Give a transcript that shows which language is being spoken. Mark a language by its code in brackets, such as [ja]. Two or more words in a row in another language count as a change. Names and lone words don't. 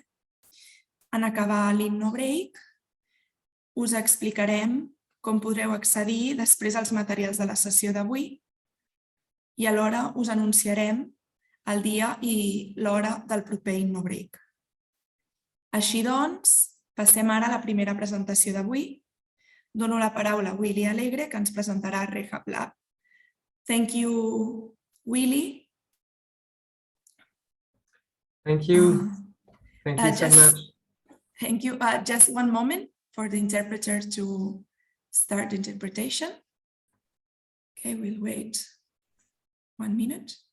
[ca] En acabar l'Inno Break us explicarem com podreu accedir després als materials de la sessió d'avui i alhora us anunciarem el dia i l'hora del proper Inno Break. Així doncs, passem ara a la primera presentació d'avui. Dono la paraula a Willy Alegre, que ens presentarà Rehab Lab. [en] Thank you, Willy. Thank you. Thank you so much. Thank you. Just one moment for the interpreter to start the interpretation. Okay, we'll wait 1 minute.